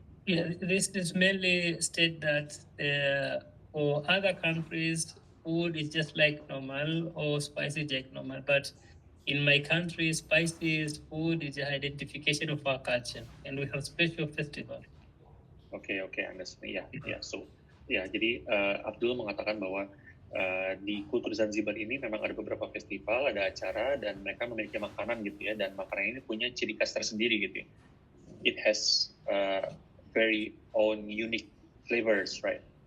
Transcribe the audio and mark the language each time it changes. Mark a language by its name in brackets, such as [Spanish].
[English] Yeah, this is mainly state that for other countries, food is just like normal or spicy like normal. But in my country, spices food is an identification of our culture, and we have special festival. Okay, understand. Ya. So, [Indonesian] jadi Abdul mengatakan bahwa di kultur Zanzibar ini memang ada beberapa festival, ada acara, dan mereka memiliki makanan gitu ya, dan makanan ini punya ciri khas tersendiri gitu ya. [English] It has very own unique flavors, right?